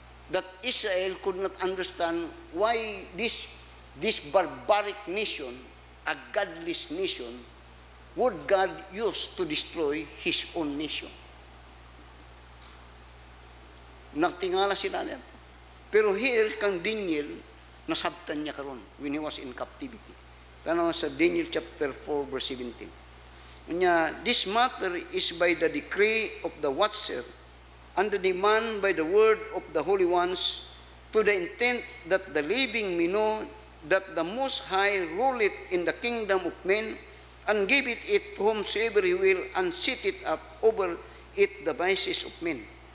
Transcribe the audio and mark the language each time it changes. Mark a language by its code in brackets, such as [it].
[en] That Israel could not understand why this barbaric nation, a godless nation, would God use to destroy His own nation. [ceb] Nagtingala sila nito. Pero here, kang Daniel, nasabtan niya karon [en] when he was in captivity. [ceb] Tanaw sa Daniel chapter 4 verse 17. [en] This matter is by the decree of the watcher and the demand by the word of the holy ones, to the intent that the living may know that the Most High ruleth in the kingdom of men, and giveth it to whomsoever He will, and setteth up over it the vices of men.